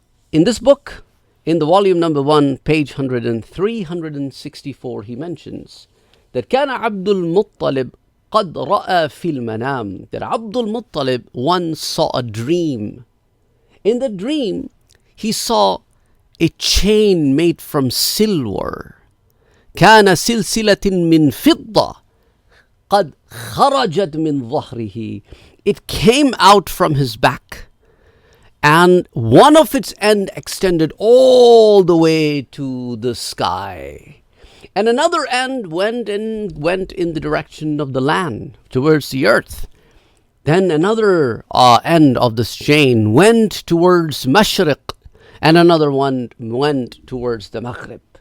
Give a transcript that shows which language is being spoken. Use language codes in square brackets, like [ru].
[en] In this book, in the volume number 1, page 164, he mentions that [ar] كان عبد المطلب قد رأى في المنام, [en] that Abdul Muttalib once saw a dream. In the dream, he saw a chain made from silver. [ar] كان سلسلة من فضة قد خرجت من ظهره. [en] It came out from his back, and one of its end extended all the way to the sky, and another end went in the direction of the land, towards the earth. Then another end of this chain went towards Mashriq, and another one went towards the Maghrib.